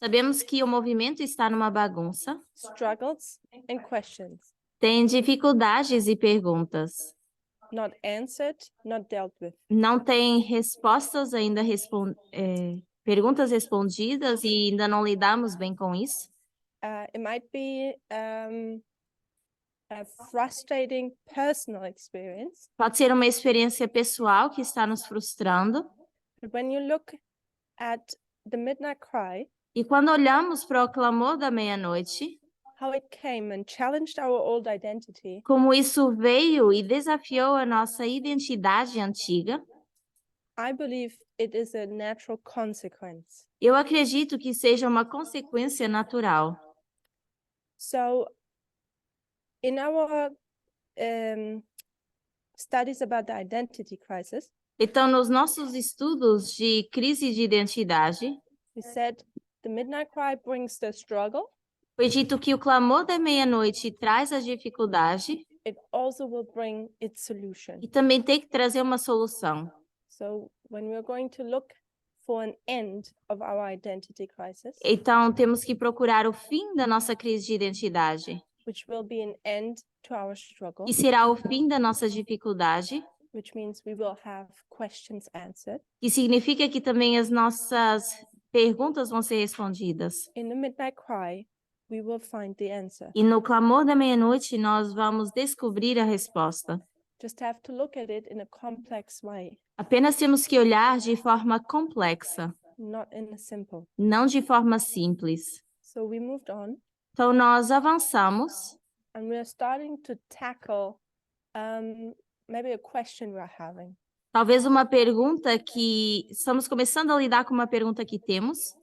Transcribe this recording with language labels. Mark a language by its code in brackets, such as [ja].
[pt] sabemos que o movimento está numa bagunça, [en] struggles and questions, [pt] tem dificuldades e perguntas, [en] not answered, not dealt with. [pt] não tem respostas ainda, perguntas respondidas e ainda não lidamos bem com isso. [en] It might be a frustrating personal experience, [pt] Pode ser uma experiência pessoal que está nos frustrando. [en] but when you look at the midnight cry, [pt] E quando olhamos para o clamor da meia-noite, [en] how it came and challenged our old identity, [pt] como isso veio e desafiou a nossa identidade antiga, [en] I believe it is a natural consequence. [pt] eu acredito que seja uma consequência natural. [en] So, in our studies about the identity crisis, [pt] Então, nos nossos estudos de crise de identidade, [en] we said the midnight cry brings the struggle. [pt] foi dito que o clamor da meia-noite traz a dificuldade [en] It also will bring its solution. [pt] e também tem que trazer uma solução. [en] So, when we're going to look for an end of our identity crisis, [pt] Então, temos que procurar o fim da nossa crise de identidade, [en] which will be an end to our struggle, [pt] que será o fim da nossa dificuldade, [en] which means we will have questions answered. [pt] que significa que também as nossas perguntas vão ser respondidas. [en] In the midnight cry, we will find the answer. [pt] E no clamor da meia-noite, nós vamos descobrir a resposta. [en] Just have to look at it in a complex way, [pt] Apenas temos que olhar de forma complexa, [en] not in a simple. [pt] não de forma simples. [en] So we moved on, [pt] Então, nós avançamos [en] and we are starting to tackle maybe a question we're having. [pt] talvez uma pergunta que estamos começando a lidar com uma pergunta que temos.